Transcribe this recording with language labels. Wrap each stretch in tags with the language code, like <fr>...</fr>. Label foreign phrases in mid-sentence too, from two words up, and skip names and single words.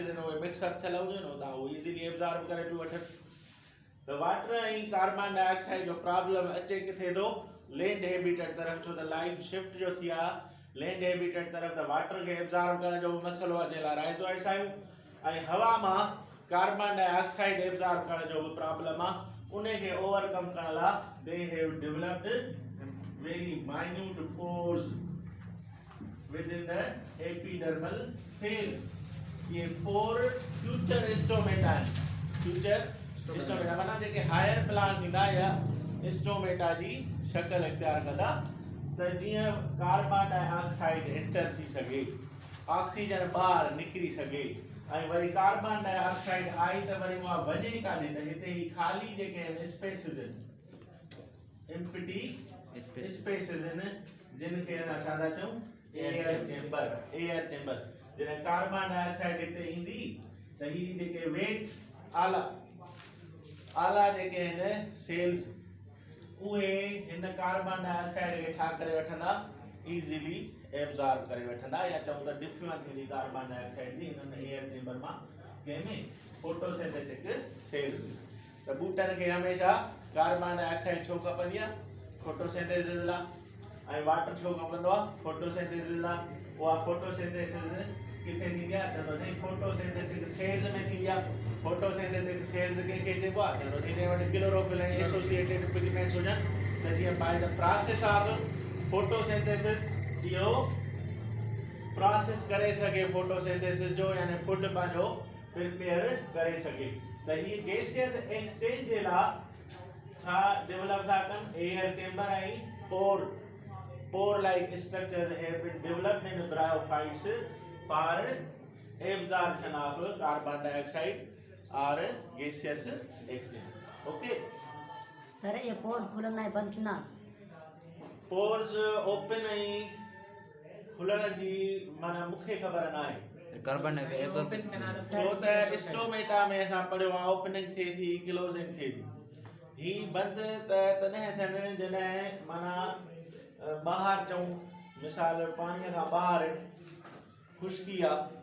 <sd>आहिनि उहे मिक्सअप थियल हूंदियूं आहिनि त उहे</sd> <en>easily absorb</en> <sd>करे पियूं वठनि त वाटर ऐं</sd> <en>carbon dioxide</en> <sd>जो प्रॉब्लम अचे किथे थो</sd> <en>land habitat</en> <sd>तरफ़ छो त</sd> <en>life shift</en> <sd>जो थी आहे</sd> <en>land habitat</en> <sd>तरफ़ त वाटर खे एब्जॉर्ब करण जो मसइलो आहे जंहिं लाइ राइजॉइड्स आहियूं ऐं हवा मां</sd> <en>carbon dioxide absorb</en> <sd>करण जो बि प्रॉब्लम आहे उनखे ओवरकम करण लाइ</sd> <en>they have developed very minute pores within the epidermal cells</en> <sd>ये पोर</sd> <en>future stomata future stomata</en> <sd>माना जेके</sd> <en>higher plants</en> <sd>ईंदा या स्टोमेटा जी शक्ल इख्तियार कंदा त जीअं</sd> <en>carbon dioxide enter</en> <sd>थी सघे ऑक्सीजन ॿाहिरि निकिरी सघे ऐं वरी</sd> <en>carbon dioxide</en> <sd>आई त वरी उहा वञे काॾे त हिते ही खाली जेके आहिनि स्पेसिस आहिनि</sd> <en>empty spaces</en> <sd>आहिनि जिन खे असां छा था चऊं</sd> <en>air chamber</en> <sd>जॾहिं</sd> <en>carbon dioxide</en> <sd>हिते ईंदी त ही जेके वेट आला जेके आहिनि सेल्स उहे हिन</sd> <en>carbon dioxide</en> <sd>खे छा करे वठंदा</sd> <en>easily absorb</en> <sd>करे वठंदा या चऊं त डिफ्यूजन थींदी</sd> <en>carbon dioxide</en> <sd>जी हिन</sd> <en>air chamber</en> <sd>मां कंहिंमें</sd> <en>photosynthetic cells</en> <sd>त बूटनि खे हमेशा</sd> <en>carbon dioxide</en> <sd>छो खपंदी आहे फोटोसिंथेसिस लाइ ऐं वाटर छो खपंदो आहे फोटोसिंथेसिस लाइ उहा फोटोसिंथेसिस किथे थींदी आहे चवंदो साईं</sd> <en>photosynthetic cells</en> <sd>में थींदी आहे</sd> <en>photosynthetic cells</en> <sd>कंहिंखे चइबो आहे चवंदो जिन वटि क्लोरोफिल ऐं</sd> <en>associated pigments</en> <sd>हुजनि त जीअं</sd> <en>by the process of photosynthesis</en> <sd>इहो प्रोसेस करे सके फोटोसिंथेसिस जो यानी फूड पंहिंजो प्रिपेयर करे सके त ही</sd> <en>gaseous exchange</en> <sd>जे लाइ छा डेवलप था कनि</sd> <en>air chamber</en> <sd>ऐं</sd> <en>pore like structures have been developed in bryophytes for absorption of carbon dioxide</en> <sd>और</sd> <en>gaseous exchange okay</en> <hi>सर ये पोर्स खुलना है बंद ना</hi> <en>pores open</en> <sd>ऐं खुलण जी माना मूंखे ख़बर न आहे कार्बन छो त स्टोमेटा में असां पढ़ियो आहे ओपनिंग थिए थी क्लोजिंग थिए थी ही बंदि त तॾहिं थियनि जॾहिं माना ॿाहिरि चऊं मिसाल पाणीअ खां ॿाहिरि खुश्की आहे</sd>